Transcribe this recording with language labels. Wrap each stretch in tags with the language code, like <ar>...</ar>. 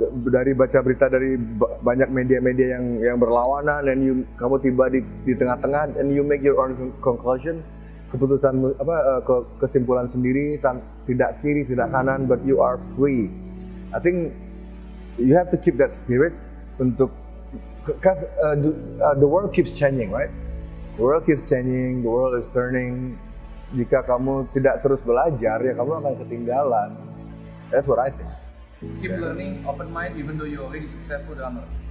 <id>Dari baca berita dari banyak media-media yang berlawanan, dan kamu tiba di tengah-tengah</id> <en>and you make your own conclusion,</en> <id>keputusan kesimpulan sendiri, tidak kiri tidak kanan,</id> <en>but you are free. I think you have to keep that spirit because the world keeps changing, right? The world keeps changing, the world is turning.</en> <id>Jika kamu tidak terus belajar, ya kamu akan ketinggalan.</id> <en>That's what I think. Keep learning, open mind, even though you're already successful drummer.</en>